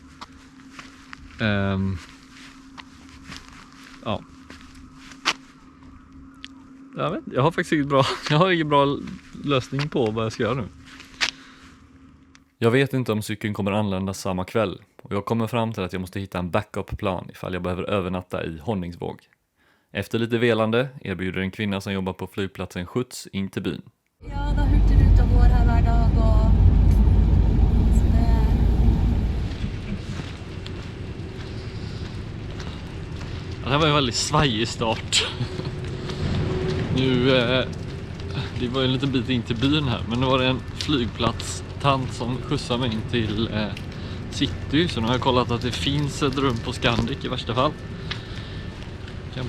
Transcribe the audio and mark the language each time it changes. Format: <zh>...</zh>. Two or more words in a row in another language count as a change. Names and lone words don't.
<sv>Jag har faktiskt ingen bra lösning på vad jag ska göra nu. Jag vet inte om cykeln kommer anlända samma kväll, och jag kommer fram till att jag måste hitta en backup-plan ifall jag behöver övernatta i Honningsvåg. Efter lite velande erbjuder en kvinna som jobbar på flygplatsen skjuts in till byn. Ja,</sv> <no>da hørte du ut og går her hver dag, og så</no> <sv>Det här var en väldigt svajig start. Nu, det var en liten bit in till byn här, men nu var det en flygplatstant som skjutsade mig in till city, så nu har jag kollat att det finns ett rum på Scandic i värsta fall.</sv>